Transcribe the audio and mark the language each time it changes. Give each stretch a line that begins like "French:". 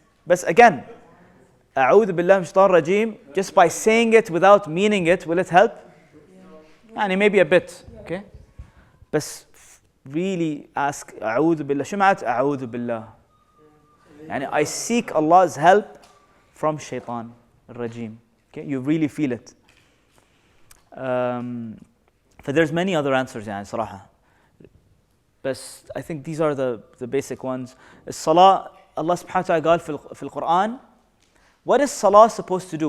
Arabic: بس
English: again,
Arabic: أعوذ بالله من الشيطان الرجيم,
English: just by saying it without meaning it, will it help?
Arabic: يعني
English: maybe a bit, okay?
Arabic: بس
English: really ask
Arabic: أعوذ بالله. شو معنات أعوذ بالله؟ يعني
English: I seek Allah's help from
Arabic: الشيطان الرجيم.
English: Okay, you really feel it. But there's many other answers
Arabic: يعني صراحة.
English: But I think these are the basic ones. الصلاة, Allah subhanahu wa ta'ala
Arabic: قال في القرآن,
English: what is salah supposed to do?